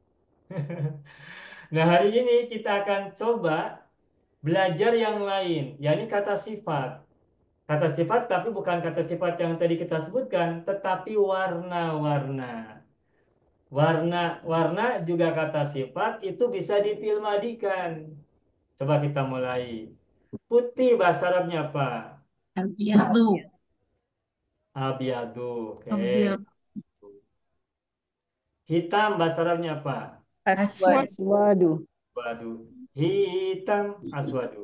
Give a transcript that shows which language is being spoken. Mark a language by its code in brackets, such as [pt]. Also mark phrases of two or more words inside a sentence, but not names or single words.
[id] Nah, hari ini kita akan coba belajar yang lain, yakni kata sifat. Kata sifat, tapi bukan kata sifat yang tadi kita sebutkan, tetapi warna-warna. Warna-warna juga kata sifat itu bisa dipilmadikan. Coba kita mulai. Putih bahasa Arabnya apa? [ar] Abiyadu. Abiadu. Oke. Abiyadu. [id] Hitam bahasa Arabnya apa? [ar] aswad. Aswadu. Aswadu. Hitam aswadu.